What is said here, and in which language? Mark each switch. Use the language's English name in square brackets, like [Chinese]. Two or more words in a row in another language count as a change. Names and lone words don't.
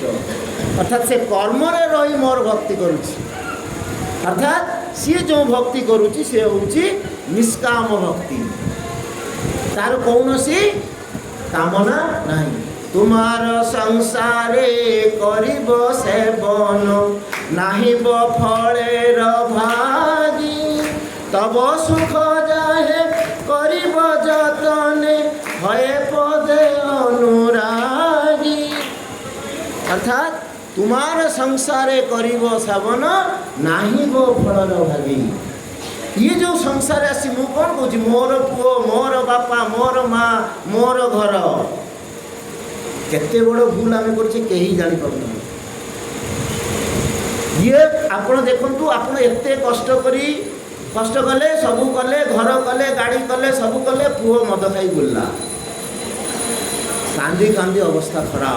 [Odia] ଅର୍ଥାତ୍ ସେ କର୍ମରେ ରହି ମୋର ଭକ୍ତି କରୁଛି, ଅର୍ଥାତ୍ ସିଏ ଯେଉଁ ଭକ୍ତି କରୁଛି ସେ ହେଉଛି ନିଷ୍କାମ ଭକ୍ତି, ତାର କୌଣସି କାମନା ନାହିଁ। [Bangla] তোমার সংসারে করিব সেবন, নাহিব ফলের ভাগী, তব সুখ যাহে করিব যতনে, হয়ে পদে অনুরাগী অর্থাৎ তোমার সংসারে করিব শ্রাবণ নাহিব ফলর ভাগী। [Odia] ଇଏ ଯେ ସଂସାରେ ଆସି ମୁ কଣ কହୁଛି ମୋର ପୁଅ ମୋର ବାପା ମୋର ମା ମୋର ଘର କେତେ ବଡ଼ ଭୁଲ ଆମେ କରୁଛେ କେହି ଜାଣିପାରୁନାହିଁ। ଇଏ ଆପଣ ଦେଖନ୍ତୁ ଆପଣ ଏତେ କଷ୍ଟ କଲେ ସବୁ କଲେ ଘର କଲେ ଗାଡ଼ି କଲେ ସବୁ କଲେ ପୁଅ ମଦ ଖାଇ ବୁଲିଲା କାନ୍ଦି କାନ୍ଦି ଅବସ୍ଥା ଖରାପ।